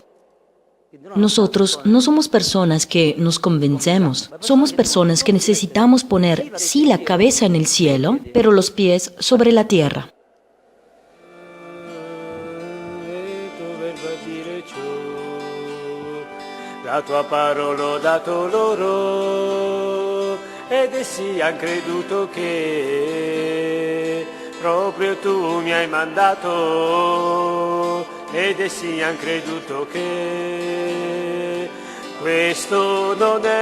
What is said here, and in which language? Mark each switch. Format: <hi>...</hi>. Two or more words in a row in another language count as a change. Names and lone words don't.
<es>Nosotros no somos personas que nos convencemos, somos personas que necesitamos poner, sí, la cabeza en el cielo, pero los pies sobre la tierra.</es> <it>La tua parola ho dato loro ed essi han creduto che proprio tu mi hai mandato ed essi han creduto che questo non</it>